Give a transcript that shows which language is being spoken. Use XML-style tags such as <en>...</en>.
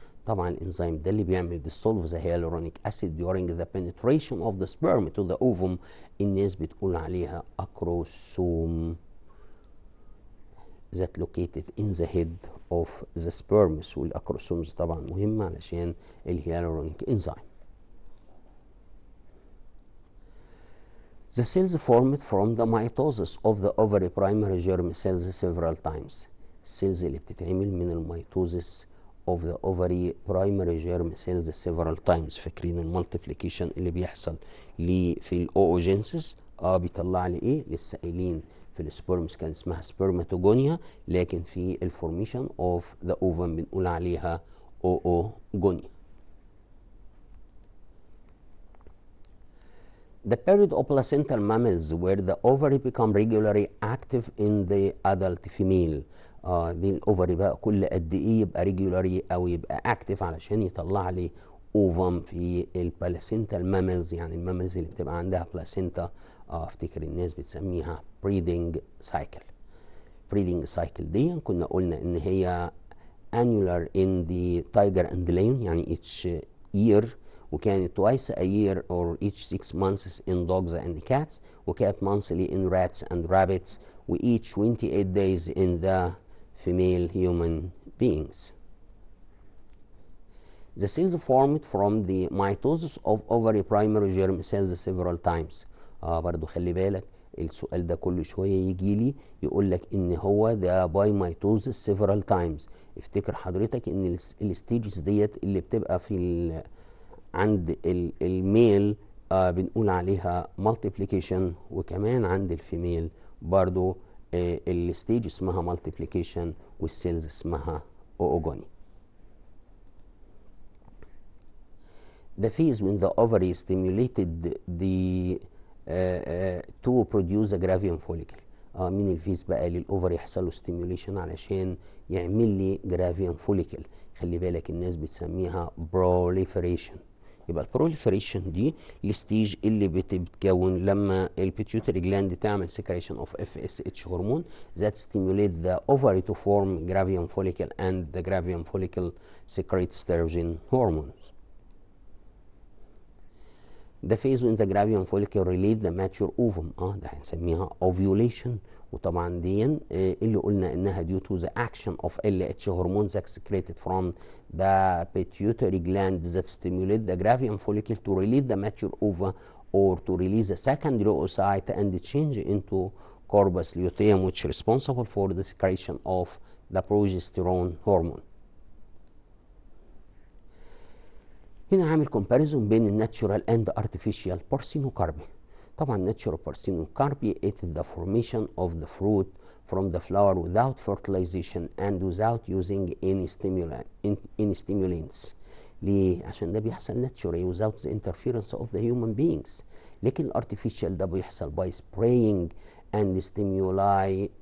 <ar>طبعا الانزيم ده اللي بيعمل</ar> <en>dissolve the hyaluronic acid during the penetration of the sperm to the ovum.</en> <ar>الناس بتقول عليها</ar> <en>acrosome that located in the head of the sperms.</en> <ar>والاكروسومز طبعا مهمة علشان الهيالورونيك انزيم.</ar> <en>The cells formed from the mitosis of the ovary primary germ cells several times.</en> <ar>السيلز اللي بتتعمل من الميتوزس</ar> <en>of the ovary primary germ cells several times.</en> <ar>فاكرين المالتيبليكيشن اللي بيحصل لي في الاوجينسيس بيطلع لي ايه؟ للسائلين في السبرمز كان اسمها سبرماتوجونيا، لكن في الفورميشن اوف ذا اوفم بنقول عليها oogonia.</ar> <en>The period of placental mammals where the ovary become regularly active in the adult female.</en> <ar>دي الاوفري بقى كل قد ايه يبقى ريجولاري او يبقى اكتف علشان يطلع لي اوفم في البلاسنتال ماملز. يعني الماملز اللي بتبقى عندها بلاسنتا افتكر الناس بتسميها بريدنج سايكل. بريدنج سايكل دي كنا قلنا ان هي</ar> <en>annular in the tiger and lion يعني each year، وكانت twice a year or each 6 months in dogs and cats، وكانت monthly in rats and rabbits، و each 28 days in the female human beings. The cells formed from the mitosis of ovary primary germ cells several times.</en> <ar>برضو خلي بالك السؤال ده كل شويه يجي لي يقول لك ان هو ده باي ميتوزس</ar> <en>several times.</en> <ar>افتكر حضرتك ان الستيجز ديت اللي بتبقى في عند الميل بنقول عليها multiplication، وكمان عند الفيميل برضو الستيج اسمها multiplication والسيلز اسمها oogonia.</ar> <en>The phase when the ovary stimulated the to produce a gravium follicle.</en> <ar>من الفيز بقى للاوفري يحصل له ستيميوليشن علشان يعمل لي جرافيوم فوليكل. خلي بالك الناس بتسميها proliferation. يبقى البروليفريشن دي الستيج اللي بتتكون لما البيتيوتري جلاند تعمل سكريشن اوف</ar> <en>FSH hormone that stimulate the ovary to form gravium follicle and the gravium follicle secretes estrogen hormones. The phase when the gravium follicle release the mature ovum</en> <ar>ده هنسميها</ar> <en>ovulation.</en> <ar>وطبعا دي اللي قلنا انها</ar> <en>due to the action of LH hormones secreted from the pituitary gland that stimulate the gravium follicle to release the mature ova or to release the secondary oocyte and change into corpus luteum, which is responsible for the secretion of the progesterone hormone.</en> <ar>هنا عامل كومباريزون بين الناتشورال اند ارتفيشال بارسينوكاربي. طبعا ناتشورال بارسينوكاربي</ar> <en>it is the formation of the fruit from the flower without fertilization and without using any stimulants.</en> <ar>ليه؟ عشان ده بيحصل ناتشورال</ar> <en>without the interference of the human beings.</en> <ar>لكن الارتفيشال ده بيحصل</ar> <en>by spraying and stimuli</en>